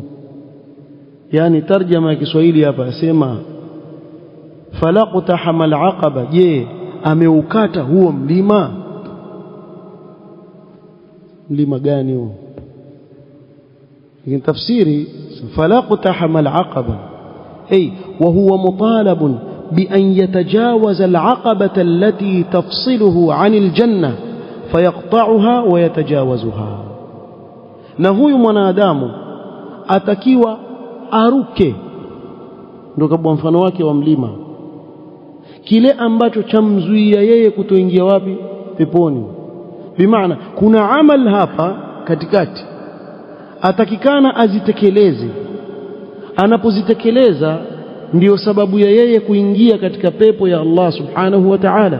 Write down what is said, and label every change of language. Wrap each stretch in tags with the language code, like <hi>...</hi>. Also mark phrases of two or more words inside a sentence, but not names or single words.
<sw>Yani tarjama ya Kiswahili hapa yasema</sw> <ar>فلا اقتحم العقبة,</ar> <sw>je ameukata huo mlima? Mlima gani huo? Lakini tafsiri</sw> <ar>فلا اقتحم العقبة أي وهو مطالب بأن يتجاوز العقبة التي تفصله عن الجنة فيقطعها ويتجاوزها.</ar> <sw>na huyu mwanadamu atakiwa aruke, ndio kwa mfano wake wa mlima, kile ambacho chamzuia yeye kutoingia wapi? Peponi. Bimaana kuna amal hapa katikati atakikana azitekeleze, anapozitekeleza ndiyo sababu ya yeye kuingia katika pepo ya Allah</sw> <ar>سبحانه وتعالى.</ar>